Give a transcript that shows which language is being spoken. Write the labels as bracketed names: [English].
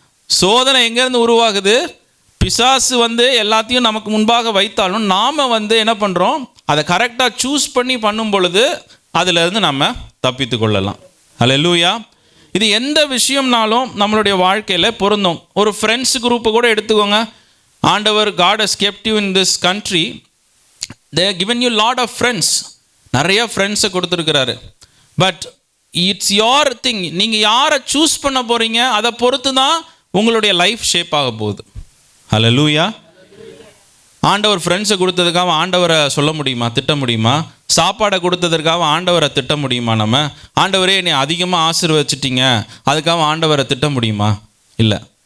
[Tamil] சோதனை எங்கேருந்து உருவாகுது? பிசாசு எல்லாத்தையும் நமக்கு முன்பாக வைத்தாலும் நாம் என்ன பண்ணுறோம், அதை கரெக்டாக சூஸ் பண்ணி பண்ணும் பொழுது அதிலிருந்து நம்ம தப்பித்து கொள்ளலாம். ஹல்லேலூயா. இது எந்த விஷயம்னாலும் நம்மளுடைய வாழ்க்கையில் பொருந்தும். ஒரு ஃப்ரெண்ட்ஸ் குரூப்பை கூட எடுத்துக்கோங்க. [English] ஆண்டவர் God has kept you in this country. They have given you lot of friends. [Tamil] நிறைய ஃப்ரெண்ட்ஸை கொடுத்துருக்கிறாரு. [English] But it's your thing. [Tamil] நீங்கள் யாரை சூஸ் பண்ண போகிறீங்க அதை பொறுத்து தான் உங்களுடைய லைஃப் ஷேப் ஆக போகுது. ஹல்லேலூயா. ஆண்டவர் ஃப்ரெண்ட்ஸை கொடுத்ததுக்காக ஆண்டவரை சொல்ல முடியுமா, திட்ட முடியுமா? சாப்பாடை கொடுத்ததற்காக ஆண்டவரை திட்ட முடியுமா? நம்ம ஆண்டவரே என்னை அதிகமாக ஆசீர்வதிச்சிட்டீங்க அதுக்காக ஆண்டவரை திட்ட முடியுமா? இல்லை.